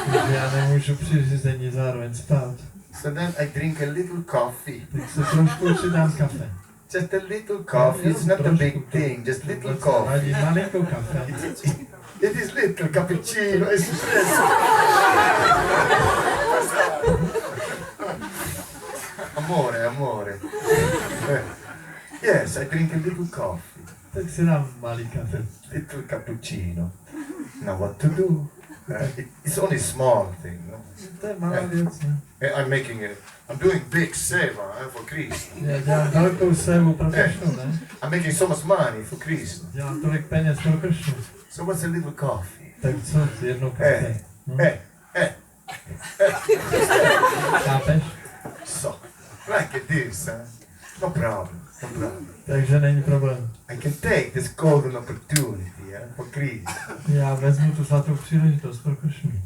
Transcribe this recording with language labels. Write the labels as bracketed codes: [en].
[cs] Takže já nemůžu při řízení zároveň spát. [en] So then I drink a little coffee. [cs] Tak se trošku přidám kafe. [en] Just a little coffee. It's not a big thing. Just little coffee. [cs] Vadí malinkou kafe. [en] It is little cappuccino, espresso. [it] Amore. [en] Yes, I drink a little coffee. [cs] Tak si dám malý kafe. [en] Little cappuccino. Now what to do? It's only small thing, no? [cs] To je malá věc, ne? [en] I'm doing big seva for Krishna. [cs] Já dělám velkou sévu pro Kršnu, ne? [en] I'm making so much money for Krishna. [cs] Dělám tolik peněz pro Kršnu. [en] So what's a little coffee? [cs] Tak co, jednou kafe? No. Chápeš? [en] So, like this, no problem. [cs] Takže není problém. [en] I can take this golden opportunity for Krishna. [cs] Já vezmu tu zlatou příležitost pro Kršnu.